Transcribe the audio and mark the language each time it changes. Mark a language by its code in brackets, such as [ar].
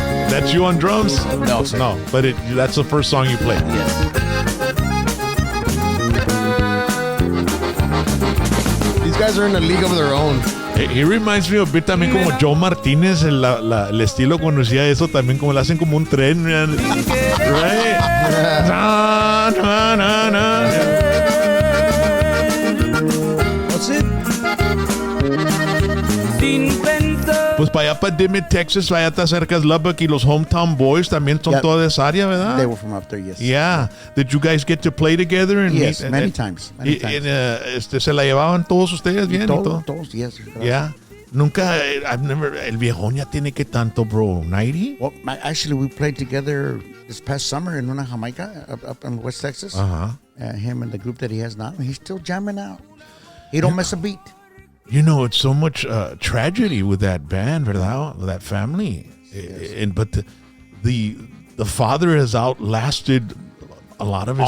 [en] That's you on drums? No, sir. No, but that's the first song you played. Yes. These guys are in a league of their own. He reminds me a bit [es] también como Joe Martínez, el estilo cuando hacía eso, también como lo hacen como un tren, [en] man. Right? Na, na, na, na. What's it? [es] Pues para allá, para Dimmitt, Texas, allá está cerca de Lubbock, y los Hometown Boys también son toda de esa área, ¿verdad? [en] They were from up there, yes. Yeah. Did you guys get to play together? And Yes, meet, many times. Many times. [es] ¿Se la llevaban todos ustedes bien? y todo? [en] Todos, yes. Yeah. [es] Nunca, [en] I've never, [es] el viejón ya tiene que tanto, bro, 90? [en] Well, actually, we played together this past summer in [es] una Jamaica [en] up in West Texas. Him and the group that he has now. He's still jamming out. He don't miss a beat. You know, it's so much tragedy with that band, [es] ¿verdad? [en] With that family. Yes. But the father has outlasted a lot of his